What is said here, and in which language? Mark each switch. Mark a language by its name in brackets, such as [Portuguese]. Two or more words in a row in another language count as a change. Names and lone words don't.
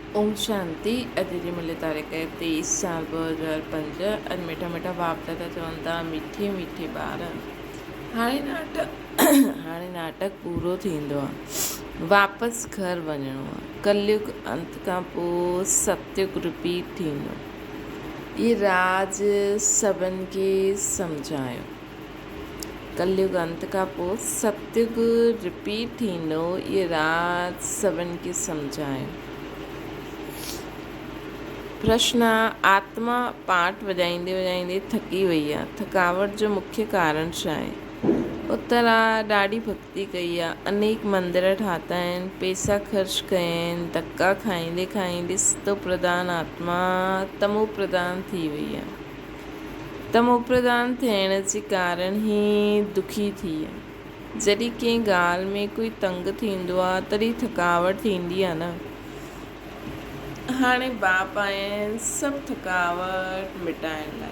[Sindhi] ओम शांति। अॼु जी मिले तारीख़ 23/4/2005। अॼु मिठा मिठा बाप दादा चवनि था मीठे मीठे ॿार। हाणे नाटक पूरो थींदो आहे, वापसि घर वञिणो आहे। कलयुग अंत खां पोइ सतयुग रिपीट थींदो। ये राज सभिनि खे सम्झायो। कलयुग अंत खां पोइ सतयुग रिपीट थींदो। ये राज सभिनि खे सम्झायो। प्रश्न: आत्मा पाठ वॼाईंदे वॼाईंदे थकी वई आहे, थकावट जो मुख्य कारण छा आहे? उत्तर आहे ॾाढी भक्ति कई आहे, अनेक मंदिर ठाता आहिनि, पैसा ख़र्च कया आहिनि, धक्का खाईंदे खाईंदे सतो प्रधान आत्मा तमो प्रधान थी वई आहे। तमो प्रधान थियण जे कारण ई दुखी थी आहे। जॾहिं कंहिं ॻाल्हि में कोई तंग थींदो आहे तॾहिं थकावट थींदी आहे न। हाणे बाप आया आहिनि सभु थकावट मिटाइण लाइ।